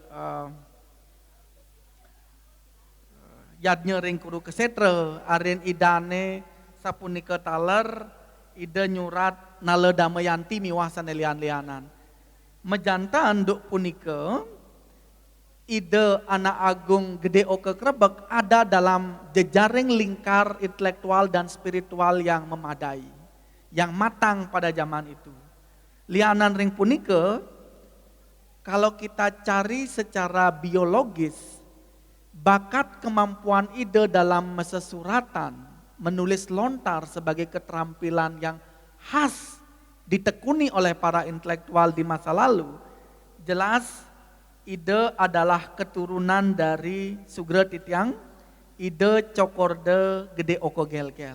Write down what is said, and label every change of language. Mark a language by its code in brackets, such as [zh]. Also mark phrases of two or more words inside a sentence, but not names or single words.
[ban] yadnya ring kuru kesetre arin idane sapunika taler ide nyurat nale damayanti miwah sane lian-lianan mejantan duk punika ide anak agung Gede Oke Krebek [id] ada dalam jejaring lingkar intelektual dan spiritual yang memadai, yang matang pada zaman itu. [ban] Lianan ring punika, [id] kalau kita cari secara biologis, bakat kemampuan ide dalam mesesuratan, menulis lontar sebagai keterampilan yang khas ditekuni oleh para intelektual di masa lalu, jelas ide adalah keturunan dari Sugro Titiang, ide Cokorde Gede Oko Gelgel.